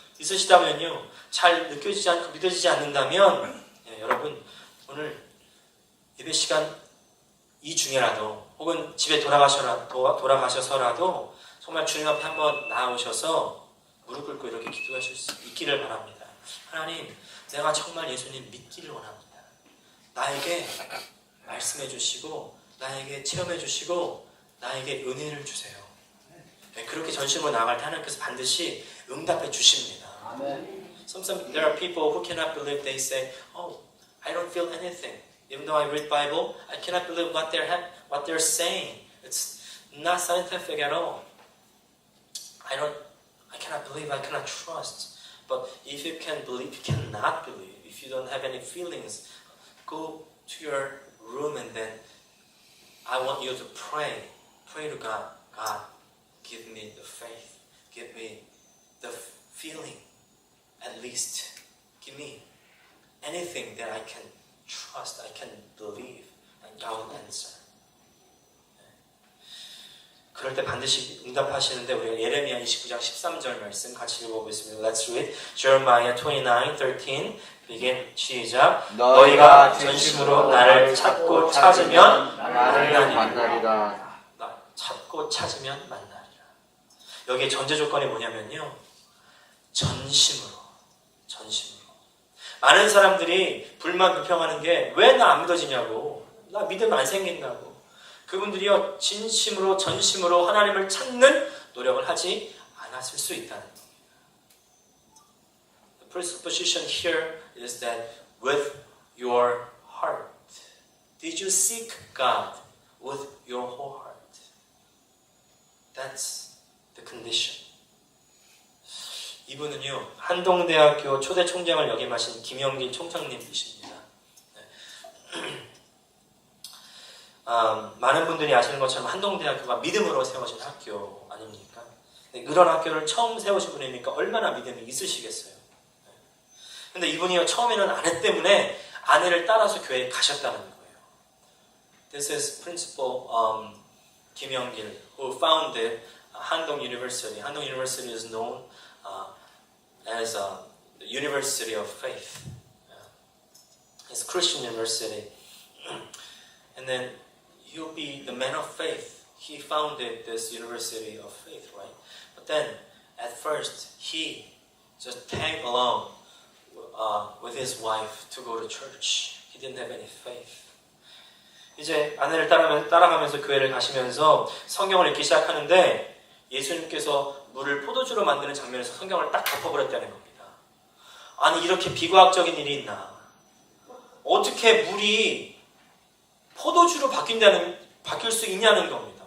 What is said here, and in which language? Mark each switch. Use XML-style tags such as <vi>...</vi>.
<ko>있으시다면요, 잘 느껴지지 않고 믿어지지 않는다면, 여러분 오늘 예배 시간 이 중에라도 혹은 집에 돌아가셔서라도 정말 주님 앞에 한번 나아오셔서 무릎 꿇고 이렇게 기도하실 수 있기를 바랍니다. 하나님, 내가 정말 예수님 믿기를 원합니다. 나에게 말씀해 주시고, 나에게 체험해 주시고, 나에게 은혜를 주세요. 그렇게 전심으로 나아갈 때 하나님께서 반드시 응답해 주십니다.</ko> <en>Sometimes there are people who cannot believe. They say, "Oh, I don't feel anything. Even though I read Bible, I cannot believe what they're saying. It's not scientific at all. I cannot believe. I cannot trust." But if you can believe, you cannot believe. If you don't have any feelings, go to your room and then I want you to pray. Pray to God. God, give me the faith. Give me the feeling. At least give me anything that I can trust, I can believe, and I will answer.</en> <ko>그럴 때 반드시 응답하시는데, 우리가 예레미야 29장 13절 말씀 같이 읽어보겠습니다.</ko> <en>Let's read Jeremiah 29:13. begin.</en> <ko>시작. 너희가 전심으로 나를 찾고 찾으면 만나리라. 찾고 찾으면 만나리라. 여기에 전제 조건이 뭐냐면요, 전심으로. 많은 사람들이 불만 불평하는 게 왜 나 안 믿어지냐고, 나 믿음 안 생긴다고. 그분들이요, 진심으로 전심으로 하나님을 찾는 노력을 하지 않았을 수 있다는 겁니다.</ko> <en>The presupposition here is that with your heart. Did you seek God with your whole heart? That's the condition.</en> <ko>이분은요, 한동대학교 초대 총장을 역임하신 김영길 총장님이십니다. 많은 분들이 아시는 것처럼 한동대학교가 믿음으로 세워진 학교 아닙니까? 그런 학교를 처음 세우신 분이니까 얼마나 믿음이 있으시겠어요. 근데 이분이요, 처음에는 아내 때문에 아내를 따라서 교회에 가셨다는 거예요.</ko> <en>This is Principal 김영길, who founded Handong University. Handong University is known as the University of Faith. It's a Christian university. And then he'll be the man of faith. He founded this University of Faith, right? But then, at first, he just tagged along with his wife to go to church. He didn't have any faith.</en> <ko>이제 아내를 따라가면서 교회를 가시면서 성경을 읽기 시작하는데, 예수님께서 물을 포도주로 만드는 장면에서 성경을 딱 덮어버렸다는 겁니다. 아니, 이렇게 비과학적인 일이 있나? 어떻게 물이 포도주로 바뀔 수 있냐는 겁니다.</ko>